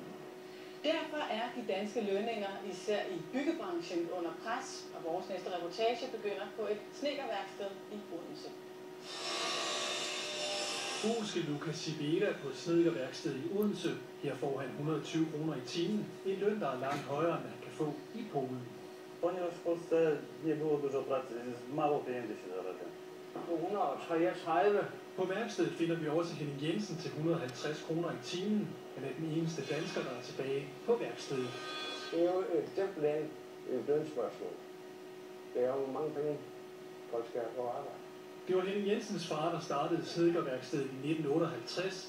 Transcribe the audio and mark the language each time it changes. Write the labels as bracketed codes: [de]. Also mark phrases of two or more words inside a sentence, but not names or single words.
[da] Derfor er de danske lønninger, især i byggebranchen, under pres, og vores næste reportage begynder på et snedkerværksted i Odense. Polske Lukas Sibera på et snedkerværksted i Odense. Her får han 120 kroner i timen, en løn, der er langt højere, end han kan få i Polen. [pl] Ponieważ w Polsce nie było dużo pracy, mało pieniędzy się zarabia. [da] 133. På værkstedet finder vi også Henning Jensen til 150 kroner i timen. Han er den eneste dansker, der er tilbage på værkstedet. Det er jo simpelthen et lønspørgsmål. Det er jo mange penge, folk skal have på arbejde. Det var Henning Jensens far, der startede snedkerværkstedet i 1958.